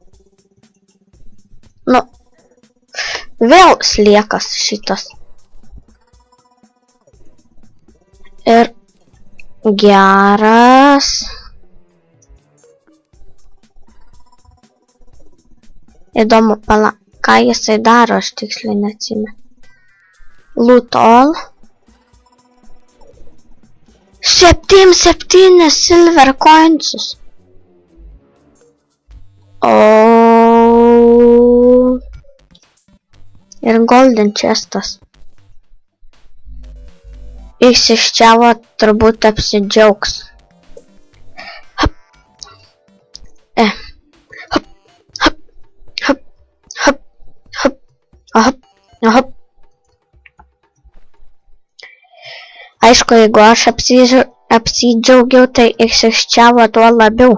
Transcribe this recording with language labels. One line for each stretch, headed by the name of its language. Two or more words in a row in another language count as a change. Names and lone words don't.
Lithuanian: Nu, vėl sliekas šitas. Ir geras. Įdomu, ką jisai daro, aš tiksliai neatsimenu.
English: Loot all. 7 silver coinsus.
Lithuanian: Ir
English: golden chestas.
Lithuanian: Jis iš čia turbūt apsidžiaugs. Aišku, jeigu aš apsidžiaugiau, tai iš čia tuo labiau.